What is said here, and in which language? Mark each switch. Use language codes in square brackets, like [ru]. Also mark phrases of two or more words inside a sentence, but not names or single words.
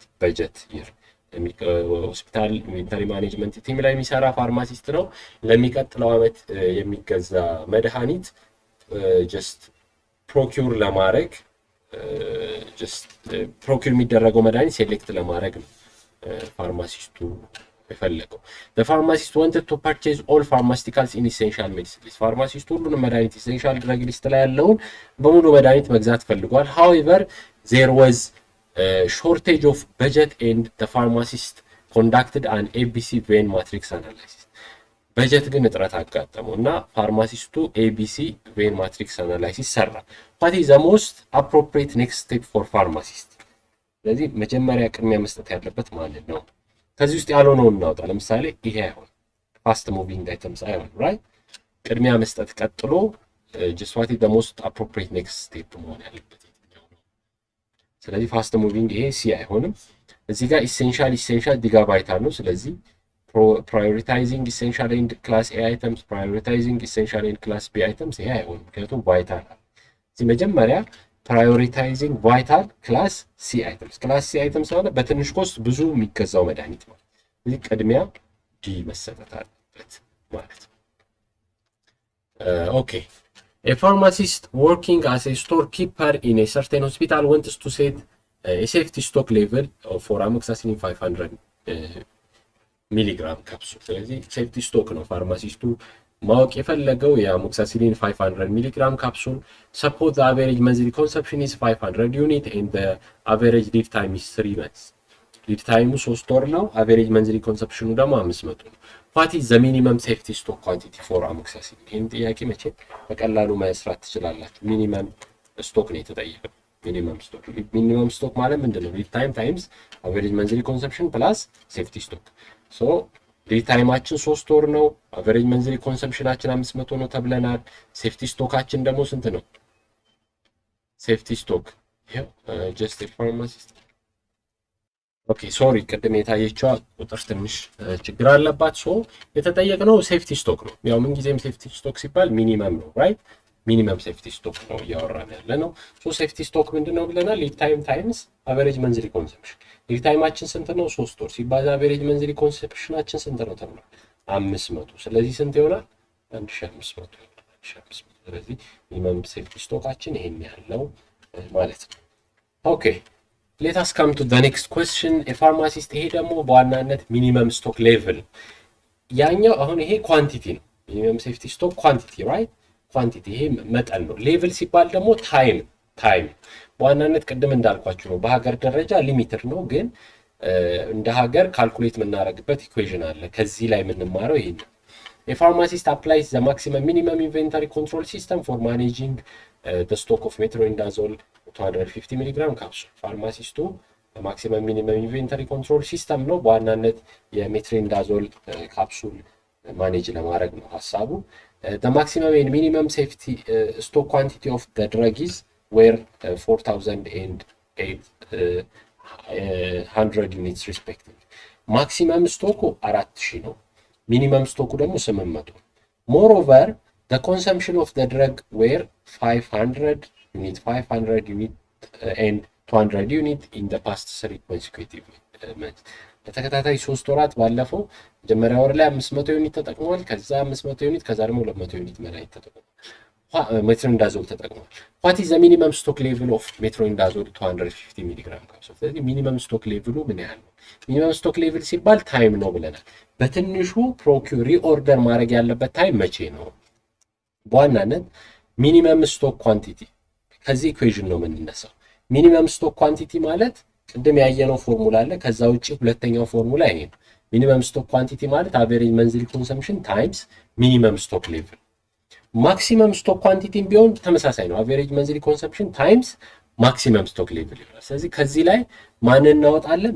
[am] በጀት ይር። [en] hospital inventory management team [am] ላይ የሚሰራ ፋርማሲስት ነው። ለሚቀጥለው ዓመት የሚገዛ መድኃኒት [en] just procure [am] ለማድረግ [en] just procure [am] የሚደረገው መድኃኒት ሴሌክት ለማድረግ ነው ፋርማሲስቱ የፈለገው። [en] the pharmacist wanted to purchase all pharmaceuticals in essential medicine list [am] ፋርማሲስቱ ሁሉንም መድኃኒት [en] essential drug list [am] ላይ ያለውን በሙሉ መድኃኒት መግዛት ፈልጓል። [en] however there was a shortage of budget and the pharmacist conducted an ABC vein matrix analysis [am] በጀት ግን እጥረት አጋጠመው እና ፋርማሲስቱ [en] ABC vein matrix analysis [am] ሰራ። [en] what is the most appropriate next step for pharmacist? [am] ስለዚህ መጀመሪያ ቅድሚያ መስጠት ያለበት ማለት ነው። ከዚህ ውስጥ ያልሆነውን እናውጣ። ለምሳሌ ይሄ አይሆን [en] fast moving items [am] አይሆን ራይት። ቅድሚያ መስጠት ቀጥሎ [en] just what is the most appropriate next step [am] መሆን ያለበት የትኛው ነው? ስለዚህ [en] fast moving [am] ይሄ ሲ አይሆንም። እዚህ ጋር ኢሴንሻል ዲጋ ቫይታል ነው። ስለዚህ [en] prioritizing essential and class A items prioritizing essential and class B items [am] ይሄ አይሆንም ምክንያቱም ቫይታል ነው። እዚህ መጀመሪያ [en] prioritizing vital class C items class C items [am] ማለት በትንሽ ኮስት ብዙ የሚገዛው መድኃኒት ነው። ስለዚህ ቅድሚያ ዲ መሰጠት አለበት ማለት ነው። [en] ኦኬ a pharmacist working as a storekeeper in a certain hospital wants to set a safety stock level for amoxicillin 500 milligram capsule። [am] ስለዚህ ሴፍቲ ስቶክ ነው ፋርማሲስቱ ማወቅ የፈለገው የአሞክሲሲሊን 500 ሚሊግራም ካፕሱል። [en] suppose the average monthly consumption is 500 unit and the average lead time is 3 months. lead time 3 [am] ወር ነው። [en] average monthly consumption [am] ደግሞ 500 ነው። [en] what is the minimum safety stock quantity for amoxicillin? [am] ይህን ጥያቄ መቼ በቀላሉ መስራት ትችላላችሁ። ሚኒመም ስቶክ ነው የተጠየቀው። ሚኒመም ስቶክ ማለት ምንድነው? [en] lead time times average monthly consumption plus safety stock. [am] so ሊድ ታይማችን 3 ወር ነው። አቨሬጅ መንዝሊ ኮንሰምፕሽናችን 500 ነው ተብለናል። ሴፍቲ ስቶካችን ደግሞ ስንት ነው? [en] safety stock [am] ይሄው [en] just pharmacist okay sorry [am] ቅድም የታየችው ቁጥር ትንሽ ችግር አለባት። ሶ የተጠየቅነው [en] safety stock [am] ነው። ያው ምን ጊዜም [en] safety stock [am] ሲባል ሚኒመም ነው ራይት። [en] minimum safety stock [am] ነው እያወራን ያለ ነው። [en] so safety stock [am] ምንድነው ብለናል? [en] lead time times average monthly consumption። [am] ሊድ ታይማችን ስንት ነው? 3 ወር ሲባዛ አቨሬጅ መንዝሊ ኮንሰምፕሽናችን ስንት ነው ተብሏል? 500። ስለዚህ ስንት ይሆናል? 1500 ይሆናል። 1500። ስለዚህ ሚኒመም ሴፍቲ ስቶካችን ይሄን ያለው ማለት ነው። ኦኬ [en] let us come to the next question. a pharmacist [am] ይሄ ደግሞ በዋናነት [en] minimum stock level [am] ያኛው አሁን ይሄ ኳንቲቲ ነው። [en] minimum safety stock quantity right quantity [am] ይሄ መጠን ነው። ሌቭል ሲባል ደግሞ ታይም በዋናነት ቅድም እንዳልኳችሁ ነው። በሀገር ደረጃ ሊሚትድ ነው፣ ግን እንደ ሀገር ካልኩሌት የምናደርግበት ኢኩዌሽን አለ። ከዚህ ላይ የምንማረው ይሄ ነው። [en] a pharmacist applies the maximum minimum inventory control system for managing the stock of metronidazole 250 mg capsule. ፋርማሲስቱ maximum minimum inventory control system [am] ነው። በዋናነት የሜትሮኒዳዞል ካፕሱል ማኔጅ ለማድረግ ነው ሐሳቡ። [en] the maximum and minimum safety stock quantity of the drug is were 4000 and 800 units respectively. maximum [am] ስቶኩ 4000 ነው። ሚኒመም ስቶኩ ደግሞ 800 ነው። [en] moreover the consumption of the drug were 500 unit and 200 unit in the past 3 consecutive months. [am] በተከታታይ 3 ወራት ባለፈው መጀመሪያ ወር ላይ 500 ዩኒት ተጠቅሟል። ከዛ 500 ዩኒት ከዛ ደግሞ 200 ዩኒት መድኃኒት ተጠቅሟል። ሜትሮኒዳዞል ተጠቅሟል። [en] what is the minimum stock level of metronidazole 250 mg capsule? [am] ስለዚህ ሚኒመም ስቶክ ሌቭሉ ምን ያህል ነው? [en] minimum stock level [am] ሲባል ታይም ነው ብለናል። በትንሹ [en] procure reorder [am] ማድረግ ያለበት ታይም መቼ ነው? በዋናነት [en] minimum stock quantity [am] ከዚህ ኢኩዌሽን ነው የምንነሳው። [en] minimum stock quantity [am] ማለት ቅድም ያየነው ፎርሙላ አለ። ከዛ ውጪ ሁለተኛው ፎርሙላ ይሄ ነው። [en] minimum stock quantity [am] ማለት [en] average monthly consumption times minimum stock level። [am] ማክሲመም ስቶክ ኳንቲቲም ቢሆን ተመሳሳይ ነው። [en] average monthly consumption times maximum stock level [am] ይሆናል። ስለዚህ ከዚህ ላይ ማንን እናወጣለን?